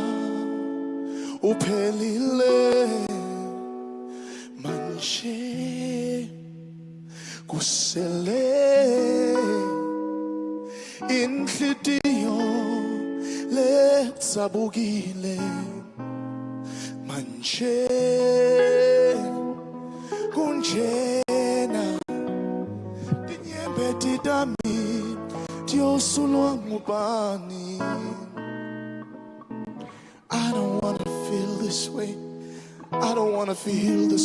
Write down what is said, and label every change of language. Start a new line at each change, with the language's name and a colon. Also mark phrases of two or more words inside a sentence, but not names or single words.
Swati: uphelile manje kusele inhlitiyo letsabukile manje kunjena tinyembe titami tiosulwa ngubani.
English: I don't wanna feel this way. I don't wanna feel this way.